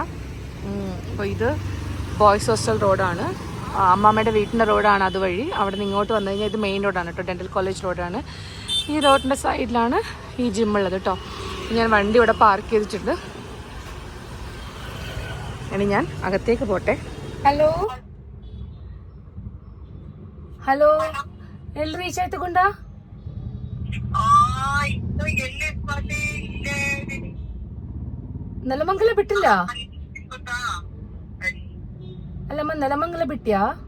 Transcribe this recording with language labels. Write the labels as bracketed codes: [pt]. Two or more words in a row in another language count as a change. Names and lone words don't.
[ml] അപ്പോൾ ഇത് ബോയ്സ് ഹോസ്റ്റൽ റോഡാണ്, അമ്മാമ്മയുടെ വീട്ടിൻ്റെ റോഡാണ്. അതുവഴി അവിടെ നിന്ന് ഇങ്ങോട്ട് വന്നു കഴിഞ്ഞാൽ ഇത് മെയിൻ റോഡാണ് കേട്ടോ, ഡെൻ്റൽ കോളേജ് റോഡാണ്. ഈ റോഡിൻ്റെ സൈഡിലാണ് ഈ ജിമ്മുള്ളത് കേട്ടോ. ഞാൻ വണ്ടി ഇവിടെ പാർക്ക് ചെയ്തിട്ടുണ്ട്. ഇനി ഞാൻ അകത്തേക്ക് പോട്ടെ. [kn] ഹലോ ಹಲೋ ಎಲ್ಲಿ ರೀಚ್ ಆಯ್ತು ಗುಂಡ? ನೆಲಮಂಗಲ ಬಿಟ್ಟಿಲ್ಲ ಅಲ್ಲಮ್ಮ, ನೆಲಮಂಗಲ ಬಿಟ್ಟ್ಯಾ?